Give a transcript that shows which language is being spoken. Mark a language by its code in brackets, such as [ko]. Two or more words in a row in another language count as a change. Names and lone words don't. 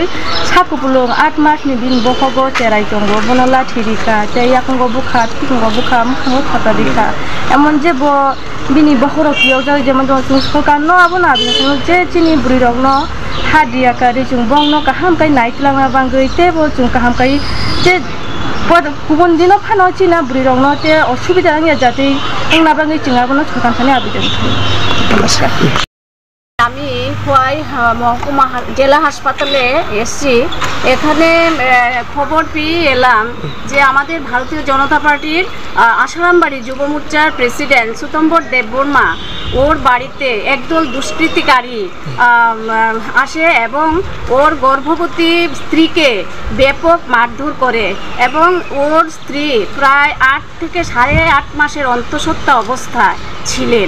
[trp] साकुपुलुं 8 मासनि दिन बखगो तेराइ जंगो बनला थिरिका ते याकंगो बुखा थिंगो बुखा मखंगो थातारिका एमन जे बो बिनि बखरकियाव जाय जेमन दं सुंसको कानो आबोना बिनो जे चिनि बुरै रंनो हादिया कारि जुं बंनो काहाम काइ नाइतलांना बांगै तेबो जुं काहाम काइ जे गुबुन दिनो फानो चिना बुरै रंनो ते असुबिदा आंनिया जाते आंना बांगै चिंगाबोनो सकानखाने आबिदों नमस्कार [bn] আমি খোয়াই মহকুমা জেলা হাসপাতালে এসেছি এখানে খবর পেয়ে এলাম যে আমাদের ভারতীয় জনতা পার্টির আসারামবাড়ি যুব মোর্চার প্রেসিডেন্ট সুতম্বর দেববর্মা ওর বাড়িতে একদল দুষ্কৃতিকারী আসে এবং ওর গর্ভবতী স্ত্রীকে ব্যাপক মারধর করে এবং ওর স্ত্রী প্রায় 8 থেকে 8.5 মাসের অন্তঃসত্ত্বা অবস্থায় ছিলেন।